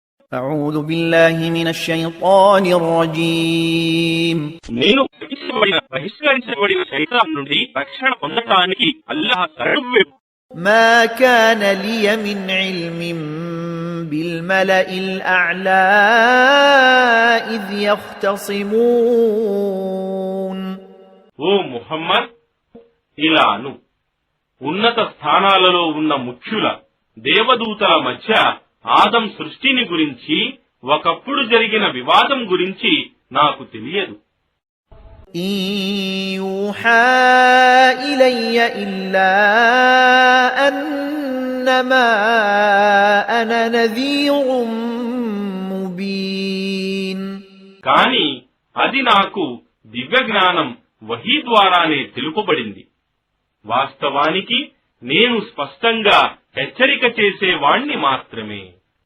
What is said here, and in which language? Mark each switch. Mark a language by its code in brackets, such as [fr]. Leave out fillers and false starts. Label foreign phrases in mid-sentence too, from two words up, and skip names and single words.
[ar] أعوذ بالله من الشيطان الرجيم [te] నేను బహిష్కరించబడిన శైతాన్ నుండి రక్షణ పొందటానికి అల్లాహ్ శరణు. [ar] ما كان لي من علم بالملأ الأعلى إذ يختصمون. [te] ఓ ముహమ్మద్, ఇలాను ఉన్నత స్థానాలలో ఉన్న ముఖ్యుల దేవదూతల మధ్య ఆదం సృష్టిని గురించి ఒకప్పుడు జరిగిన వివాదం గురించి నాకు తెలియదు. [ar] إن يوحى إلي إلا أنما أنا نذير مبين. [te] కాని అది నాకు దివ్య జ్ఞానం వహీ ద్వారానే తెలుపబడింది. వాస్తవానికి నేను స్పష్టంగా హెచ్చరిక చేసేవాణ్ణి మాత్రమే.